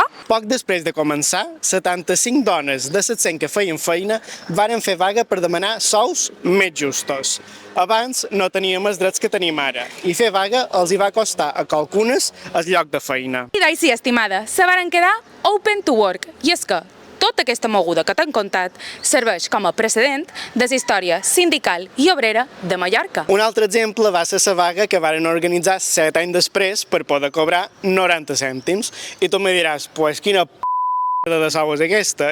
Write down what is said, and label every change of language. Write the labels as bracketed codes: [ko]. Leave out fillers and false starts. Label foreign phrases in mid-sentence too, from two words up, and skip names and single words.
[ca] Poc després de començar, 75 dones de 700 que feien feina varen fer vaga per demanar sous més justos. Abans no teníem els drets que tenim ara, i fer vaga els hi va costar a qualcunes el lloc de feina. I d'així, estimada, se varen quedar [en] open to work. [ca] I és que tota aquesta moguda que t'han contat serveix com a precedent de la història sindical i obrera de Mallorca. Un altre exemple va ser la vaga que varen organitzar 7 anys després per poder cobrar 90 cèntims. I tu me diràs, pues quina de sou és aquesta?